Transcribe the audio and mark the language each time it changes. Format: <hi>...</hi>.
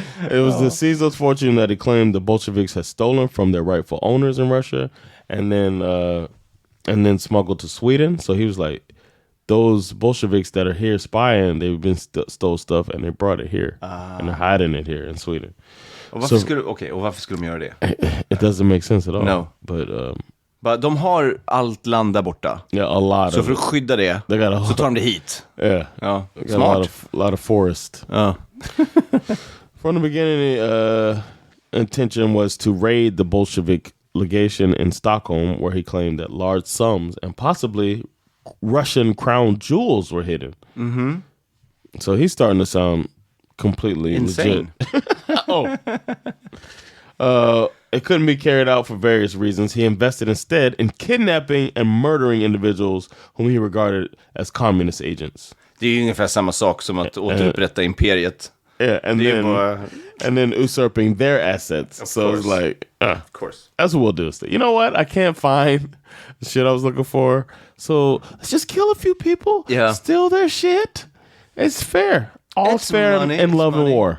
<en>It was the Caesar's fortune that he claimed the Bolsheviks had stolen from their rightful owners in Russia, and then smuggled to Sweden. So he was like, those Bolsheviks that are here spying, they've been stole stuff and they brought it here, and they're hiding it here in Sweden.</en> <sv>Och varför skulle de göra det?</sv> <en>It doesn't make sense at all. No. But</en> <sv>de har allt land där borta.</sv> <en>Yeah, a lot.</en> <sv>Så för att skydda det så tar de det hit.</sv> <en>Yeah.</en> <sv>Ja.</sv> <en>Smart. A lot of forest. From the beginning, intention was to raid the Bolshevik legation in Stockholm, where he claimed that large sums and possibly Russian crown jewels were hidden. So he's starting to sound completely insane. Legit. It couldn't be carried out for various reasons. He invested instead in kidnapping and murdering individuals whom he regarded as communist agents.</en> <sv>Det är ju ungefär samma sak som att återupprätta imperiet.</sv> <en>Yeah, and then usurping their assets. So it's like, of course, that's what we'll do. You know what? I can't find the shit I was looking for. So let's just kill a few people. Yeah, steal their shit. It's fair. All's fair in love and war.</en>